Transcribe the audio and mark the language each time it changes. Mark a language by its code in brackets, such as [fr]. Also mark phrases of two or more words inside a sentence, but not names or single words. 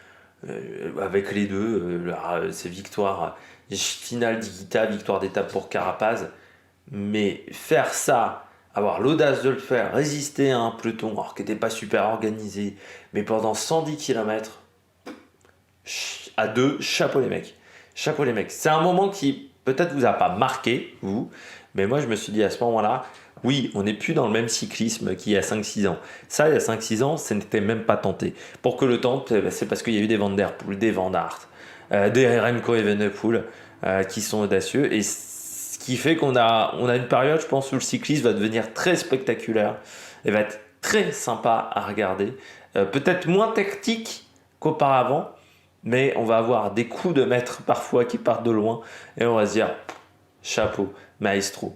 [fr] Avec les deux, ces victoires finale d'Higuita, victoire d'étape pour Carapaz, mais faire ça, avoir l'audace de le faire, résister à un peloton alors qui n'était pas super organisé, mais pendant 110 km à 2, chapeau les mecs, chapeau les mecs. C'est un moment qui peut-être vous a pas marqué, vous, mais moi je me suis dit à ce moment-là, oui, on n'est plus dans le même cyclisme qu'il y a 5-6 ans. Ça, il y a 5-6 ans, ça n'était même pas tenté. Pour que le tente, c'est parce qu'il y a eu des Van Der Poel, des Van Aert, des Remco Evenepoel qui sont audacieux. Et ce qui fait qu'on a une période, je pense, où le cyclisme va devenir très spectaculaire et va être très sympa à regarder. Peut-être moins tactique qu'auparavant, mais on va avoir des coups de maître parfois qui partent de loin, et on va se dire, chapeau, maestro.